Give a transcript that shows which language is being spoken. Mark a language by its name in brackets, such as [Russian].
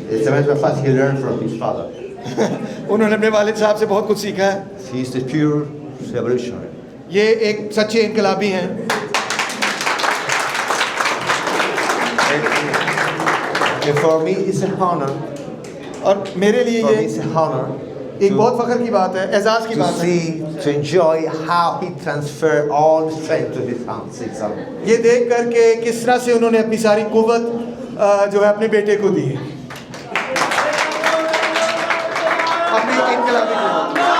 [English] As a matter of fact, he learned from his father. [Hindi] उन्होंने अपने वालिद साहब से बहुत कुछ सीखा है [English] He is the pure revolutionary. [Hindi] ये एक सच्चे इनकलाबी हैं [English] And for me, it's an honor. [Hindi] और मेरे लिए [English] For me, [Hindi] ये [English] it's an honor [Hindi] एक बहुत फख्र की बात है एजाज़ की [English] to [Hindi] बात है [English] see, to enjoy how he transferred all the strength to his son. [Hindi] ये देख कर के किस तरह से उन्होंने अपनी सारी कुव्वत जो है अपने बेटे को दी अपनी इनकलाबी कुव्वत